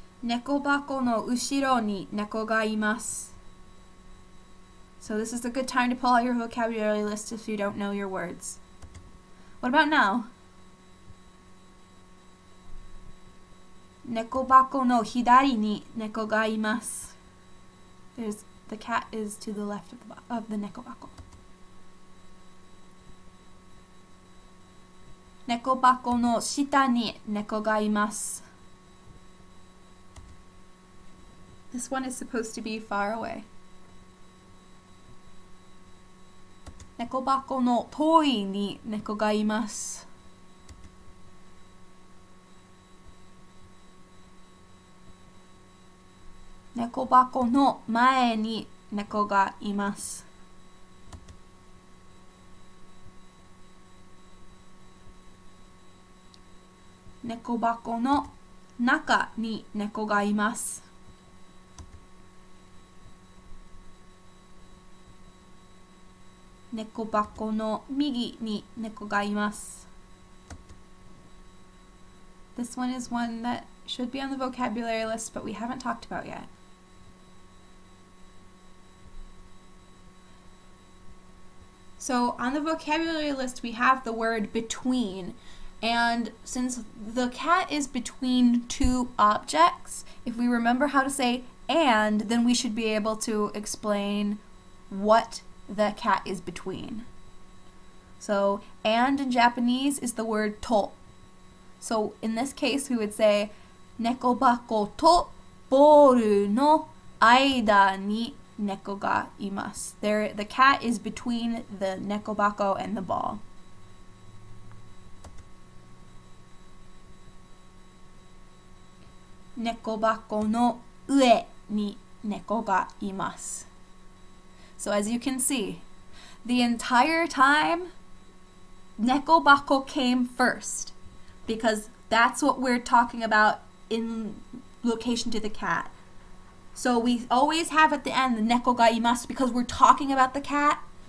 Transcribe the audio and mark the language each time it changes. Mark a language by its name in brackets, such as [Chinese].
[Japanese] Neko bako no ushiro ni neko ga imasu. [English] So this is a good time to pull out your vocabulary list if you don't know your words. What about now? [Japanese] 猫箱の左に猫がいます. [English] The cat is to the left of the 猫箱. [Japanese] 猫箱の下に猫がいます. [English] This one is supposed to be far away. [Japanese] 猫箱の遠いに猫がいます. 猫箱の前に猫がいます. 猫箱の中に猫がいます. 猫箱の右に猫がいます. [English] This one is one that should be on the vocabulary list, but we haven't talked about yet. So on the vocabulary list, we have the word between. And since the cat is between two objects, if we remember how to say and, then we should be able to explain what the cat is between. So, and in Japanese is the word to. So in this case, we would say, [Japanese] 猫箱とボールの間に猫がいます. [English] The cat is between the nekobako and the ball. [Japanese] 猫箱の上に猫がいます. [English] So as you can see, the entire time, nekobako came first because that's what we're talking about in location to the cat. So we always have at the end the [Japanese] neko ga imasu [English] because we're talking about the cat.